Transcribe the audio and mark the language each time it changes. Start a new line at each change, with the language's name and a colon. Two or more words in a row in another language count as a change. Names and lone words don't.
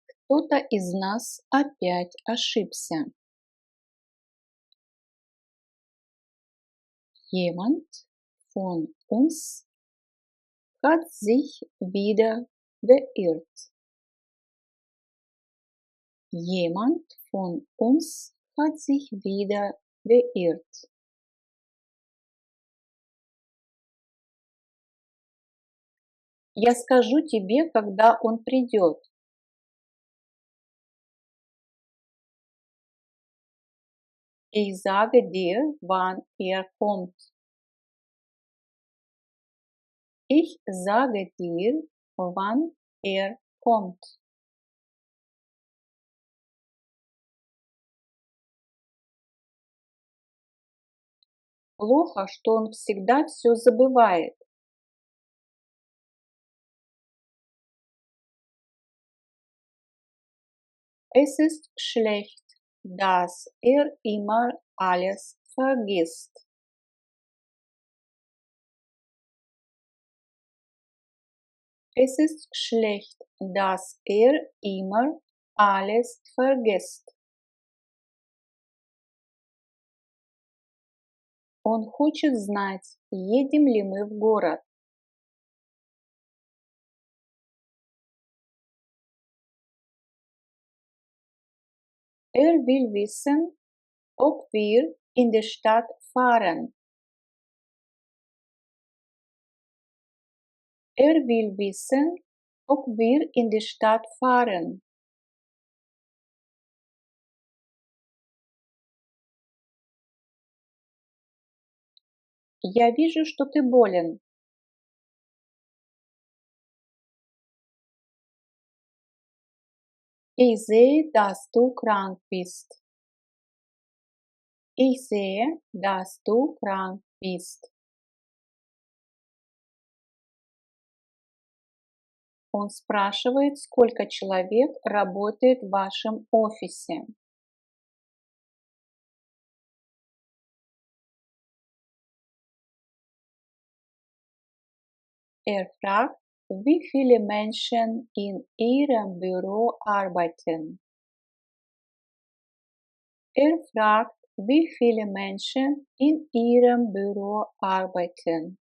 Russian: Кто-то из нас опять ошибся.
German: Jemand von uns hat sich wieder beirrt. Jemand von uns hat sich wieder beirrt.
Russian: Я скажу тебе, когда он придет.
German: Ich sage dir, wann kommt. Ich sage dir, wann kommt.
Russian: Плохо, что он всегда все забывает.
German: Es ist schlecht, dass immer alles vergisst. Es ist schlecht, dass immer alles vergisst.
Russian: Он хочет знать, едем ли мы в город.
German: Will wissen, ob wir in die Stadt fahren. Will wissen, ob wir in die Stadt fahren.
Russian: Я вижу, что ты болен.
German: Ich sehe, dass du krank bist. Ich sehe, dass du krank bist.
Russian: Он спрашивает, сколько человек работает в вашем офисе.
German: Fragt, wie viele Menschen in Ihrem Büro arbeiten. Fragt, wie viele Menschen in Ihrem Büro arbeiten.